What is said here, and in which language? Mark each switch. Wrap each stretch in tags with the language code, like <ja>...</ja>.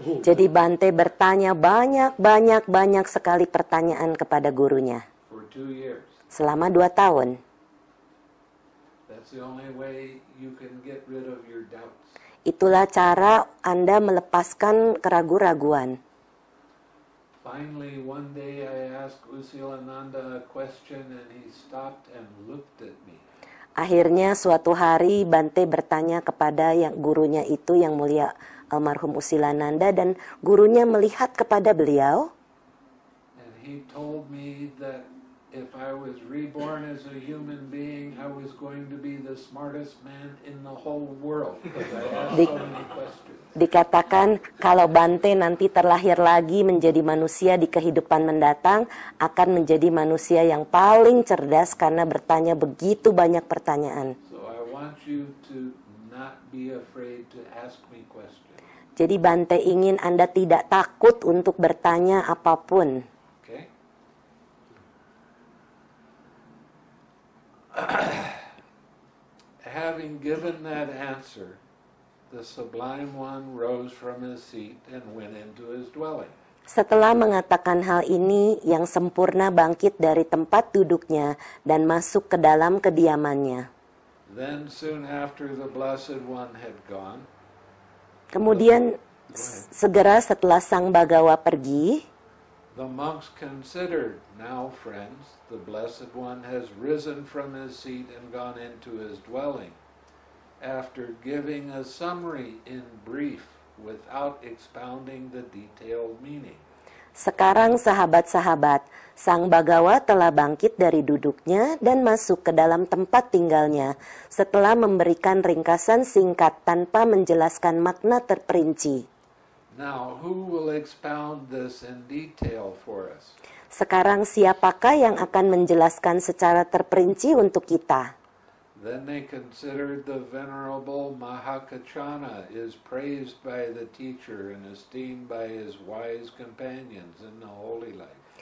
<id>Jadi Bante bertanya banyak sekali pertanyaan kepada gurunya.</id> <en>For 2 years.</en> <id>Selama 2 tahun.</id> <en>That's the only way you can get rid of your doubts.</en> <id>Itulah cara Anda melepaskan keraguan-raguan.</id> <en>Finally, one day I asked Usilananda a question and he stopped and looked at me.</en> <id>Akhirnya suatu hari Bante bertanya kepada yang gurunya itu, yang mulia almarhum Usilananda, dan gurunya melihat kepada beliau.</id> <en>And he told me that if I was reborn as a human being, I was going to be the smartest man in the whole world because I asked so many questions.</en> <id>Dikatakan kalau Bante nanti terlahir lagi menjadi manusia di kehidupan mendatang, akan menjadi manusia yang paling cerdas karena bertanya begitu banyak pertanyaan.</id> <en>So I want you to not be afraid to ask me questions.</en> <id>Jadi Bante ingin Anda tidak takut untuk bertanya apapun.</id> <en>Okay? Having given that answer, the Sublime One rose from his seat and went into his dwelling.</en> <id>Setelah mengatakan hal ini, yang sempurna bangkit dari tempat duduknya dan masuk ke dalam kediamannya.</id> <en>Then soon after the Blessed One had gone,</en> <id>Kemudian segera setelah Sang Bagawa pergi,</id> <en>the monks considered, now friends, the Blessed One has risen from his seat and gone into his dwelling, after giving a summary in brief without expounding the detailed meaning.</en> <id>sekarang sahabat-sahabat, Sang Bagawa telah bangkit dari duduknya dan masuk ke dalam tempat tinggalnya setelah memberikan ringkasan singkat tanpa menjelaskan makna terperinci.</id> <en>Now, who will expound this in detail for us?</en> <id>Sekarang siapakah yang akan menjelaskan secara terperinci untuk kita?</id> <en>Then they considered the Venerable Mahakachana is praised by the teacher and esteemed by his wise companions in the holy life.</en>